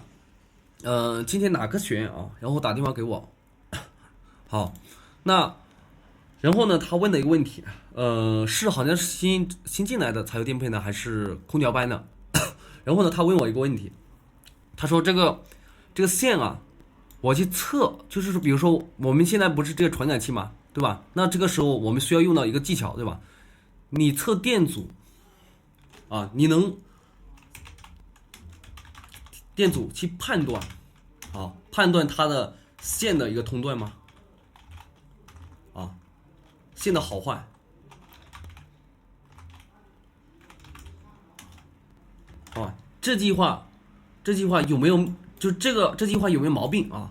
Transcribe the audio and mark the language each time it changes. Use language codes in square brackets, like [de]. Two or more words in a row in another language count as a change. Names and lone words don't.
[zh] 今天哪個學員啊，然後打電話給我，好，那然後呢，他問了一個問題，是好像是新進來的柴油電配呢，還是空調班呢？然後呢，他問我一個問題，他說這個線啊，我去測，就是說，比如說我們現在不是這個傳感器嘛，對吧？那這個時候我們需要用到一個技巧，對吧？你測電阻，啊，你能电阻去判断啊，判断它的线的一个通断吗？啊，线的好坏啊，这句话有没有就这句话有没有毛病啊？